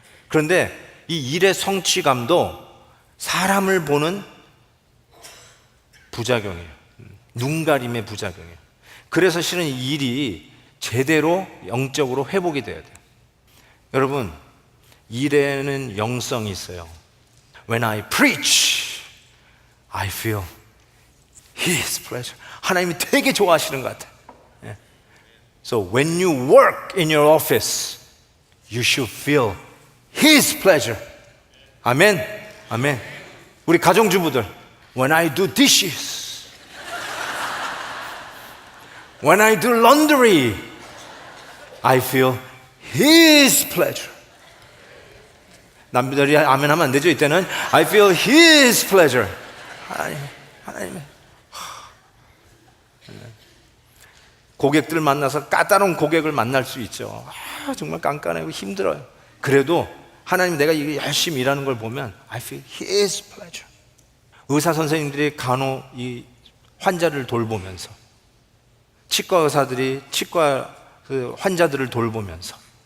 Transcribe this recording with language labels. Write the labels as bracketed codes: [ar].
[ko] 그런데 이 일의 성취감도 사람을 보는 부작용이에요. 눈가림의 부작용이에요. 그래서 실은 이 일이 제대로 영적으로 회복이 돼야 돼요. 여러분, 일에는 영성이 있어요. [en] When I preach, I feel His pleasure. [ko] 하나님이 되게 좋아하시는 것 같아요. [en] So when you work in your office, you should feel His pleasure. [ko] 아멘. 아멘. 우리 가정주부들, [en] when I do dishes, when I do laundry, I feel His pleasure. [ko] 남들이 아멘 하면 안 되죠. 이때는 [en] I feel His pleasure. [ko] 하나님. 고객들 만나서 까다로운 고객을 만날 수 있죠. 정말 깐깐하고 힘들어요. 그래도 하나님, 내가 이게 열심히 일하는 걸 보면 [en] I feel His pleasure. [ko] 의사 선생님들이 간혹 이 환자를 돌보면서, 치과 의사들이 치과 그 환자들을 돌보면서,